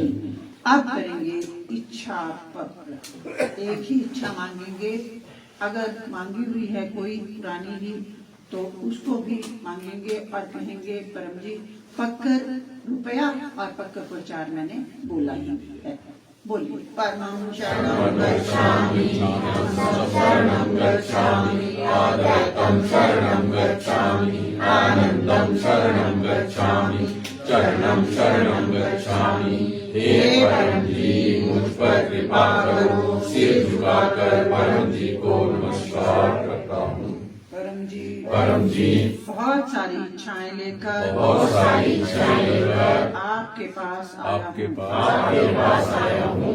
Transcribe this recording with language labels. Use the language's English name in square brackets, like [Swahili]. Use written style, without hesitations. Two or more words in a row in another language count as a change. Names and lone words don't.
[Hindi] अब करेंगे इच्छा पत्र। एक ही इच्छा मांगेंगे। अगर मांगी हुई है कोई पुरानी ही तो उसको भी मांगेंगे और कहेंगे परम जी पक्कर रुपया और पक्कर प्रचार मैंने बोला ही है। [Sanskrit] बोलिए परमं शरणं गच्छामि, हंसं शरणं गच्छामि, अद्वैतं शरणं गच्छामि, आनंदं शरणं गच्छामि, चरणं शरणं गच्छामि। [Hindi] हे परम जी मुझ पर कृपा करो, सिर झुकाकर परम जी को नमस्कार करता हूँ। परम जी बहुत सारी इच्छाएं लेकर आपके पास आया हूँ।